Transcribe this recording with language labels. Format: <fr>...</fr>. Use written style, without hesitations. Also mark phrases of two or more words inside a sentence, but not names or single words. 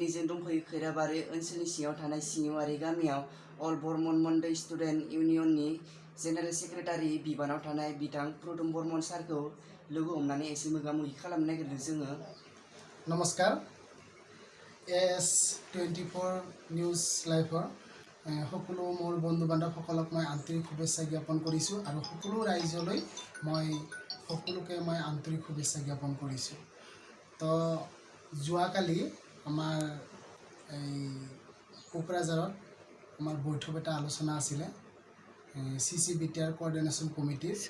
<brx>जों दंफैयो खैराबारि ओनसोलनि सिङाव थानाय सिङावारि गामियाव अल बर्मन मन्दै स्टुडेन्ट इउनियननि जेनेरेल सेक्रेटारि बिबानाव थानाय बिथां प्रदुम बर्मन सारखौ लोगो हमनानै एसे मोगा-मोगि खालामनो नागिरदों जोङो।</brx> <as>नमस्कार एस 24 নিউজ লাইভৰ সকলো মোৰ বন্ধু বান্ধৱসকলক মই আন্তৰিক শুভেচ্ছা জ্ঞাপন কৰিছোঁ আৰু সকলো ৰাইজলৈ মই সকলোকে মই আন্তৰিক শুভেচ্ছা জ্ঞাপন কৰিছোঁ। তো যোৱাকালি আমাৰ এই কোকৰাঝাৰত আমাৰ বৈঠক এটা আলোচনা আছিলে CCBTR কোঅৰ্ডিনেশ্যন কমিটিৰ</as>